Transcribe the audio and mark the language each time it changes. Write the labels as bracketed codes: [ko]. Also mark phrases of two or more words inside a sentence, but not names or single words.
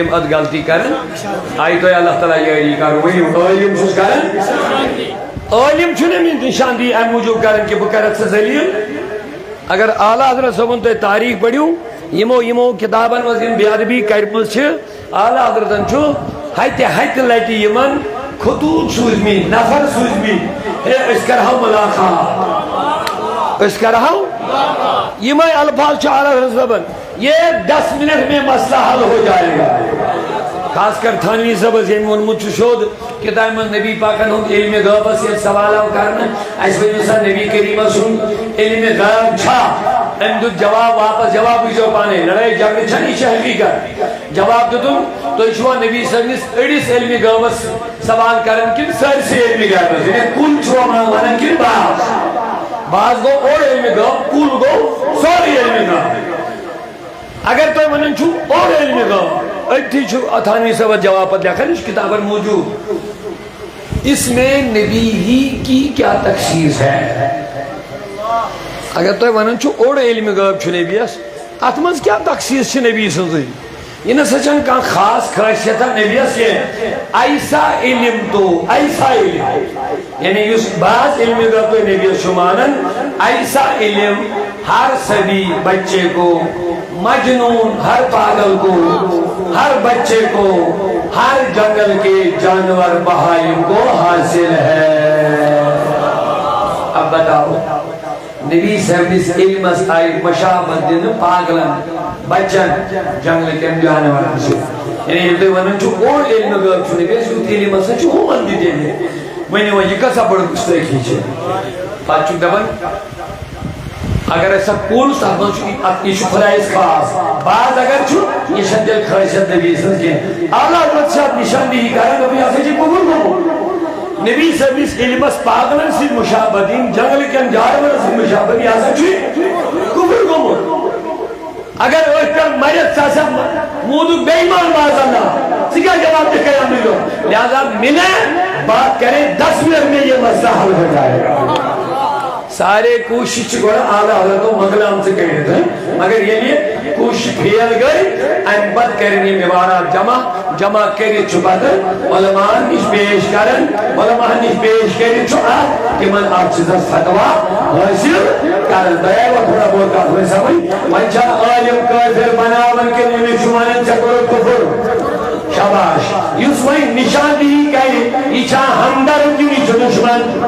[ks] اتھ غلطی کران آیہِ تۄہہِ اللہ تعالیٰ یٲری کرُن ؤنِو عٲلِم چھُس کران عٲلِم چھُنہٕ أمِس نِشاندہی امہِ موٗجوٗب کران کہِ بہٕ کرکھ ژٕ ذلیٖل اگر اعلیٰ حضرت صٲبُن تُہۍ تاریٖخ پٔرِو یِمو کِتابن منٛز یِم بے ادبی کرِمٕژ چھِ اعلیٰ حضرتن چھُ ہتہِ لٹہِ یِمن خطوٗط سوٗزمٕتۍ نفر سوٗزمٕتۍ ہے أسۍ کرہو مُلاقات أسۍ کرہو یِمے الفاظ چھُ اعلیٰ حضرت صٲبن [ur] یہ 10 منٹ میں مسئلہ حل ہو جائے گا [ks] خاص کر تھانوی صٲبس ییٚمۍ ووٚنمُت چھُ سیوٚد کِتابہِ منٛز نبی پاکن ہُنٛد علمِ غٲبس ییٚلہِ سوال آو کرنہٕ اَسہِ ؤنِو سا نبی کریٖمس سُنٛد علمِ غٲب چھا أمۍ دیُت جواب واپس جواب وٕچھزیو پانے لڑٲے جگڑٕ چھنہٕ یہِ چھِ حقیٖقت جواب دیُتُن تُہۍ چھُوا نبی صٲبنِس أڑِس علمِ غٲبس سوال کران کِنہٕ سٲرسٕے علمِ غٲبس یعنی کُل چھُوا ونان کِنہٕ بعض گوٚو اوٚڑ علمِ غٲب کُل گوٚو سورُے علمِ غٲب اگر تُہۍ ونان چھُو اوٚڑ علمِ غٲب أتھی چھُ تھانوی صٲبس جواب پتہٕ لیکھان یہِ چھُ کتابن موٗجوٗد [ur] اس میں نبی ہی کی کیا تخصیص ہے [ks] اگر تُہۍ ونان چھُو اوٚڑ علمِ غٲب چھُ نبیَس اتھ منٛز کیٛاہ تخصیٖص چھِ نبی سٕنٛزٕے یہِ نسا چھنہٕ کانٛہہ خاص خٲصیتا نبیَس کینٛہہ [ur] ایسا علم تو ایسا علم یعنی یُس بعض علمِ غٲب تُہۍ نبیَس چھُو مانان ایسا علم ہر سبھی بچے کو مجنون ہر پاگل کو ہر بچے کو ہر جنگل کے جانور بہائم کو حاصل ہے اب بتاؤ [ks] نبی سٕنٛدِس علمس آیہِ مشابت دِنہٕ پاگلن بچن جنگل کٮ۪ن جانورن سۭتۍ یعنی ییٚلہِ تُہۍ ونان چھُو اوٚڑ علمِ غٲب چھُ نبیَس یُتھ علم ہسا چھُ ہُمن تہِ تیٚلہِ ؤنِو وۄنۍ یہِ کۭژاہ بٔڑ گُستٲخی چھِ پتہٕ چھُکھ دپان اگر أسۍ کُل تتھ منٛز چھُ یہِ چھُ خۄدایس خاص بعض اگر چھُ یہِ چھنہٕ تیٚلہِ خٲصیت نبی سٕنٛز کینٛہہ اعلیٰ حضرت چھِ اتھ نِشاندہی کران دوٚپُن یہِ ہسا چھُ کُفر گوٚمُت نبی سٕنٛدِس علمس پاگلن سۭتۍ مشابت دِنۍ جنگل کٮ۪ن جانورن سۭتۍ مشابت یہِ ہسا چھُ کُفر گوٚمُت اگر أتھۍ پٮ۪ٹھ مرِتھ ژٕ ہسا موٗدُکھ بے ایمان معاذ اللہ ژٕ کیٛاہ جواب دِکھ قیامتٕکۍ دۄہ لہذا [ur] مِلے بات کرے 10 منٹ میں یہ مسئلہ حل ہو جائے گا [ks] سارے کوشش چھِ گۄڈٕ اعلیٰ حضرتو مۄکلامژٕ کٔرِتھ مگر ییٚلہِ کوشش فیل گٔے امہِ پتہٕ کرن یِم عبارات جمع کٔرِتھ چھُ پتہٕ علماءن نِش پیش کران علماءن نِش پیش کٔرِتھ چھُ اتھ تِمن اتھ چیٖزس فتوا حٲصِل کران تۄہہِ آیوا تھوڑا بہت کتھ وۄنۍ سمجھ وۄنۍ چھا عٲلِم کٲفِر بناوان کِنہٕ أمِس چھُ ونان ژےٚ کوٚرُتھ کُفر شاباش یُس وۄنۍ نِشاندہی کرِ یہِ چھا ہمدرد کِنہٕ یہِ چھُ دُشمن